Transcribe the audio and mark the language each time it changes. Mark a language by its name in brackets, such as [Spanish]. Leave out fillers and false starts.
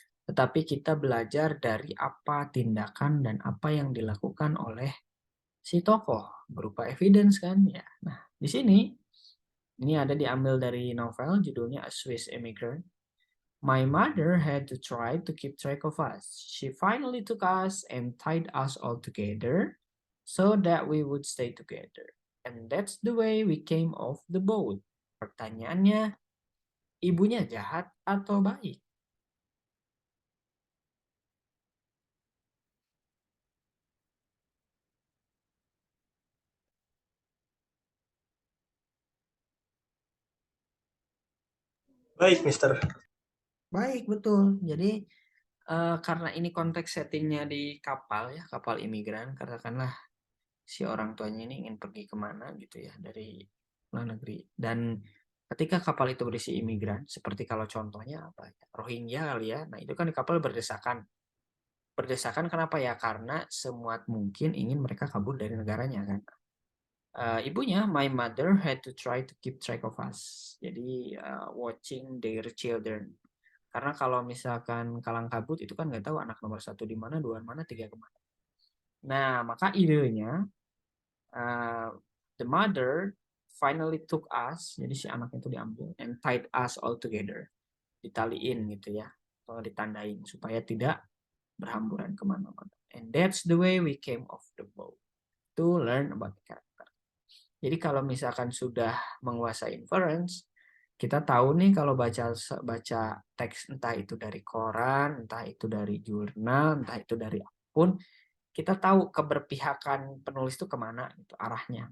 [Indonesian] Tetapi kita belajar dari apa tindakan dan apa yang dilakukan oleh si tokoh berupa evidence kan ya. Nah, di sini ini ada diambil dari novel judulnya A Swiss Immigrant. [English] My mother had to try to keep track of us. She finally took us and tied us all together so that we would stay together. And that's the way we came off the boat. [Indonesian] Pertanyaannya, ibunya jahat atau baik? Baik, Mister. Baik, betul. Jadi karena ini konteks settingnya di kapal ya, kapal imigran, katakanlah si orang tuanya ini ingin pergi kemana gitu ya dari luar negeri. Dan ketika kapal itu berisi imigran, seperti kalau contohnya apa ya, Rohingya kali ya, nah itu kan di kapal berdesakan. Berdesakan kenapa ya? Karena semuat mungkin ingin mereka kabur dari negaranya kan. Ibunya, [English] my mother had to try to keep track of us. [Indonesian] Jadi [English] watching their children. [Indonesian] Karena kalau misalkan kalang kabut itu kan nggak tahu anak nomor 1 di mana, 2 mana, 3 kemana. Nah, maka idenya [English] the mother finally took us, [Indonesian] jadi si anak itu diambil [English] and tied us all together, [Indonesian] ditaliin gitu ya, atau ditandain supaya tidak berhamburan kemana-mana. [English] And that's the way we came off the boat to learn about the character. [Indonesian] Jadi kalau misalkan sudah menguasai inference, kita tahu nih kalau baca teks entah itu dari koran, entah itu dari jurnal, entah itu dari apapun, kita tahu keberpihakan penulis itu kemana gitu, arahnya.